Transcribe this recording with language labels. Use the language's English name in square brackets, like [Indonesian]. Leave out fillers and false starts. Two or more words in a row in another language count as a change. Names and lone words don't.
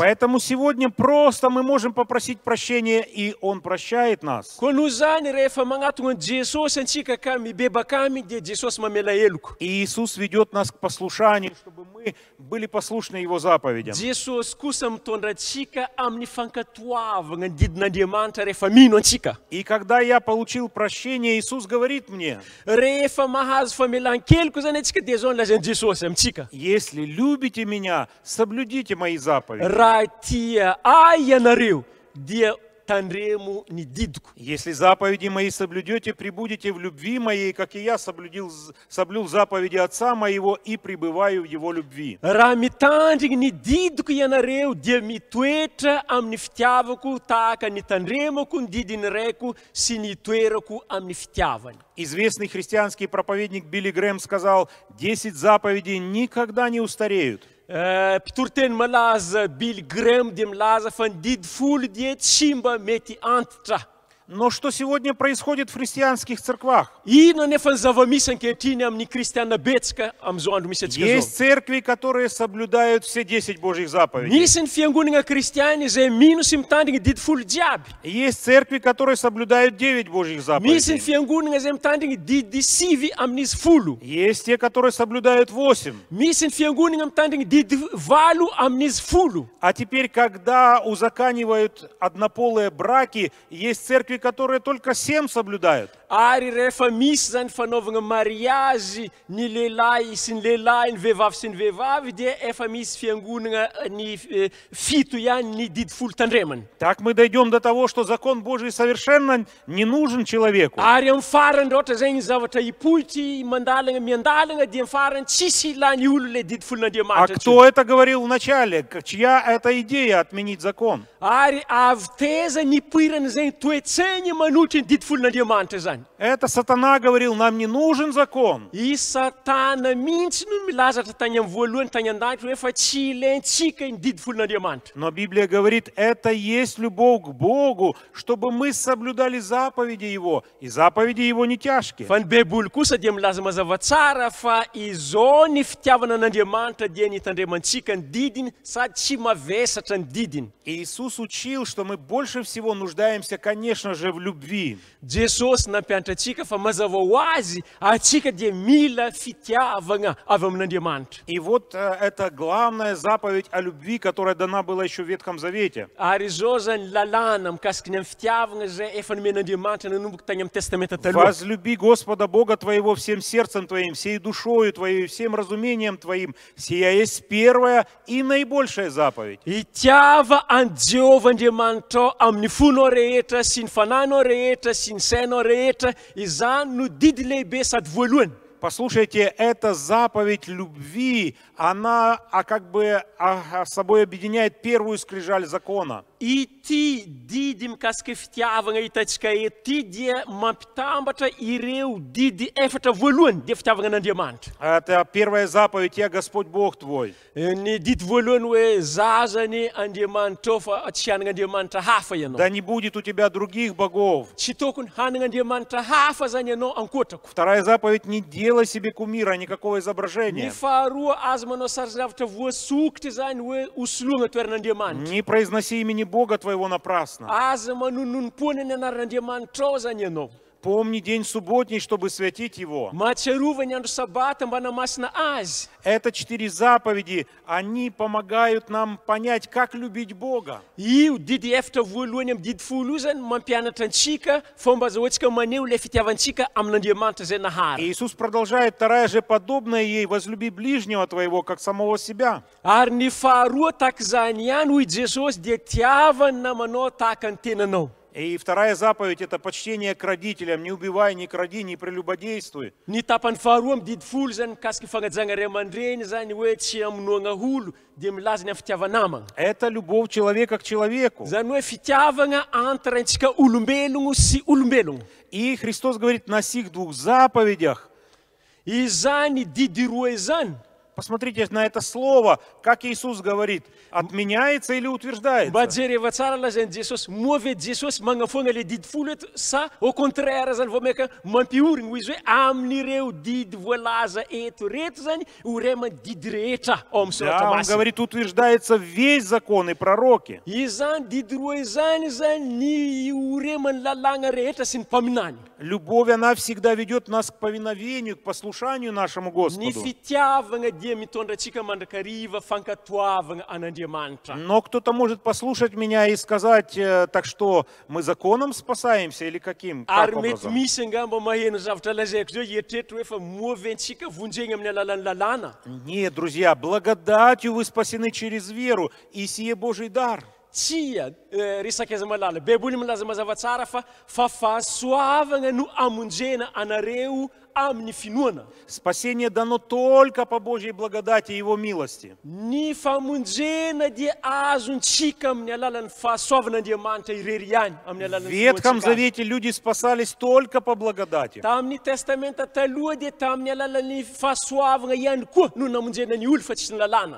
[Russian] Поэтому сегодня просто мы можем попросить прощения, и Он прощает нас. [Malagasy] Koa noho zany rehefa magnatogno an'i Jesosy antsika ka mibebaka aminy dia Jesosy mamela heloko. [Russian] И Иисус ведет нас к послушанию, чтобы мы были послушны Его заповедям. [Malagasy] Jesosy kosa mitondra antsika amin'ny fankatoavagna ny didin'Andriamanitra rehefa mino antsika. [Russian] И когда я получил прощение, Иисус говорит мне, [Malagasy] Rehefa mahazo famelan-keloko zany antsika dia zao nilazain'i Jesosy amintsika. [Russian] если любите Меня, соблюдите Мои заповеди. [Malagasy] Raha tia ahy ianareo dia tandremo ny didiko. [Russian] Если заповеди Мои соблюдете, пребудете в любви Моей, как и я соблюл заповеди Отца Моего и пребываю в Его любви. [Malagasy] Raha mitandriny ny didiko ianareo dia mitoetra amin'ny fitiavako tahaka ny tandremako ny didiny raiko sy ny toerako amin'ny fitiavany. [Russian] Известный христианский проповедник Билли Грэм сказал, 10 заповедей никогда не устареют. [Malagasy] Mpitoroteny malaza Billy Graham dia milaza fa ny didy folo dia tsy mba mety antitra. [Russian] Но что сегодня происходит в христианских церквах? [Malagasy] Ino nefa ny zava-misy ankehitriny amin'ny kristiana betsaka amin'izao andro misy antsika [Russian] Есть [Malagasy] zao. [Russian] церкви, которые соблюдают все 10 Божьих заповедей. [Malagasy] Misy ny fiangonana kristiany izay mino sy mitandriny didy folo jiaby. [Russian] Есть церкви, которые соблюдают 9 Божьих [Malagasy] Misy ny [Russian] заповедей. [Malagasy] fiangonana izay mitandriny didy sivy amin'izy folo. [Russian] Есть те, которые соблюдают 8. [Malagasy] Misy ny fiangonana mitandriny didy valo amin'izy folo. [Russian] А теперь, когда узаканивают однополые браки, есть церкви, церкви, которые только 7 соблюдают. [Malagasy] Ary rehefa misy zany fanaovana mariazy ny lehilahy sy ny lehilahy, ny vehivavy sy ny vehivavy, dia efa misy fiangonana ny fito ihany ny didy folo tandremany. [Russian] Так мы дойдем до того, что закон Божий совершенно не нужен человеку. [Malagasy] Ary amin'ny farany rehetra zay ny zavatra hipoitry mandalana miandalana dia amin'ny farany tsisy ilany olo le didy [Russian] А [Malagasy] folon'Andriamanitra. [Russian] кто это говорил вначале? Чья это идея отменить закон? [Malagasy] Ary avy teza nipoirana zay toetsaigny manohitry ny didy folon'Andriamanitra zany. [Russian] Это сатана говорил, нам не нужен закон. [Malagasy] I Satana mihitsy no milazatra tany amin'ny voalohany tany an-danitra hoe fa tsy ilaintsika ny didy folon'Andriamanitra. [Russian] Но Библия говорит, это есть любовь к Богу, чтобы мы соблюдали заповеди Его, и заповеди Его не тяжкие. [Malagasy] Fa ny Baiboly kosa dia milaza mazava tsara fa izao ny fitiavana an'Andriamanitra dia ny hitandremantsika ny didiny sady tsy mavesatra ny didiny. [Russian] Иисус учил, что мы больше всего нуждаемся, конечно же, в любви. [Malagasy] Jesosy nampianatra antsika fa mazava ho azy atsika dia mila fitiavana avy amin'Andriamanitra. [Russian] И вот это главная заповедь о любви, которая дана была еще в Ветхом Завете. [Malagasy] Ary izao zany lalàna mikasika ny amin'ny fitiavana zay efa nomen'Andriamanitra nanomboka tany amin'ny testamenta taloha. [Russian] Возлюби Господа Бога твоего всем сердцем твоим, всей душою твоей, всем разумением твоим. Сия есть первая и наибольшая заповедь. [Malagasy] Itiava an Jehovah Andriamanitra amin'ny fonao rehetra sy ny fananao rehetra sy ny sainao rehetra, izany no didy lehibe sady voalohany. [Russian] Послушайте, эта заповедь любви, она как бы собой объединяет первую скрижаль закона. [Malagasy] Ity didy mikasika fitiavana hitantsika eto ity dia mampitambatra ireo didy efatra voalohany dia fitiavana an'Andriamanitra. [Russian] Это первая заповедь, я Господь Бог твой. [Malagasy] Ny didy voalohany hoe zazany Andriamanitra fa tsy hanan'Andriamanitra hafa ianao. [Russian] Да не будет у тебя других богов. [Malagasy] Tsy tokony hanan'Andriamanitra hafa zany ianao ankoatrako. [Russian] Вторая заповедь, не делай себе кумира, никакого [Malagasy] Ny [Russian] изображения. [Malagasy] faharoa azo manao sarizavatra voasokitra zany hoe osoloana toeran'Andriamanitra. [Russian] Не произноси имени Бога твоего напрасно. [Malagasy] Aza manonompoana ny anaran'Andriamanitra ao zany ianao. [Russian] Помни день субботний, чтобы святить его. [Malagasy] Mahatsiarova ny andro sabata mba hanamasina azy. [Russian] Это 4 заповеди, они помогают нам понять, как любить Бога. [Malagasy] Io didy efatra voalohany amin'ny didy folo io zany mampianatra antsika fomba azahoantsika maneho ilay fitiavantsika amin'Andriamanitra zay nahara. [Russian] Иисус продолжает, вторая же подобная ей, возлюби ближнего твоего, как самого себя. [Malagasy] Ary ny faharoa tahaka izany ihany hoy Jesosy dia tiavany namanao tahaka ny tenanao. [Russian] И вторая заповедь – это почтение к родителям. Не убивай, не кради, не прелюбодействуй. [Malagasy] Ny tapany faharoa amin'ny didy folo zany mikasika fagnajana ray aman-dreny zany hoe tsy hamonoana olo dia milaza ny amin'ny fitiavanamana. [Russian] Это любовь человека к человеку. [Malagasy] Zany hoe fitiavana entre antsika olombelogno sy olombelogno. [Russian] И Христос говорит, на сих 2 заповедях. [Malagasy] Izany didy roa izany. [Russian] Посмотрите на это слово, как Иисус говорит, отменяется или [Malagasy] Mba [Russian] утверждается. [Malagasy] jereva tsara lazain'i Jesosy, moa ve Jesosy magnafoana le didy folo eto sa [French] au contraire [Malagasy] zany vao meka mampiorina hoy izy hoe amin'ireo didy voalaza eto reto zany horema didy rehetra ao amin'ny soratra [Russian] Да, он [Malagasy] masina. [Russian] говорит, утверждается весь закон и пророки. [Malagasy] Izany didy roa izany zany ny horemany lalàna rehetra sy ny mpaminany. [Russian] Любовь, она всегда ведет нас к повиновению, к послушанию нашему [Malagasy] Ny [Russian] Господу. [Malagasy] fitiavana dia mitondra antsika mandrakariva fankatoavana an'Andriamanitra. [Russian] Но кто-то может послушать меня и сказать, так что мы законом спасаемся или каким? Как [Malagasy] Ary mety [Russian] образом? [Malagasy] misy angamba maheno zavatra lazaiko zao hieritreritra hoe fa moa ventsika vonjegna amin'ny alalan'ny lalàna. [Russian] Нет, друзья, благодатью вы спасены через веру, и сие Божий дар. [Malagasy] Tsia resaka aiza malala. Baiboly milaza mazava tsara fa fahasoavana no amonjena anareo amin'ny finoana. [Russian] Спасение дано только по Божьей благодати и Его милости. [Malagasy] Ny famonjena dia azontsika amin'ny alalan'ny fahasoavan'Andriamanitra irery ihany amin'ny [Russian] В [Malagasy] alalan'ny [Russian] Ветхом [Malagasy] finoantsika. [Russian] Завете люди спасались только по благодати. [Malagasy] Tamin'ny testamenta taloha dia tamin'ny alalan'ny fahasoavana ihany koa no namonjena ny olo fa tsy ny lalàna.